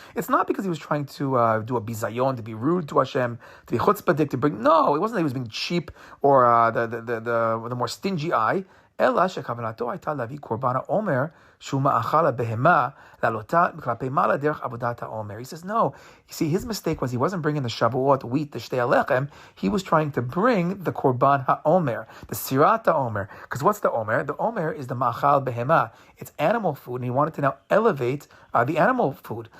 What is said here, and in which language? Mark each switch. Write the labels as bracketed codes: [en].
[en] It's not because he was trying to do a bizayon, to be rude to Hashem, to be chutzpahdik, to bring. No, it wasn't that he was being cheap or the more stingy eye. [he] אלא שכוונתו הייתה להביא קורבן העומר שהוא מאכל הבהמה לעלותה כלפי מעלה דרך עבודת העומר. [en] He says, no. You see, his mistake was he wasn't bringing the Shavuot wheat, the shtei alechem. He was trying to bring the korban ha'omer, the sirat ha'omer. Because what's the omer? The omer is the ma'achal behema. It's animal food, and he wanted to now elevate the animal food.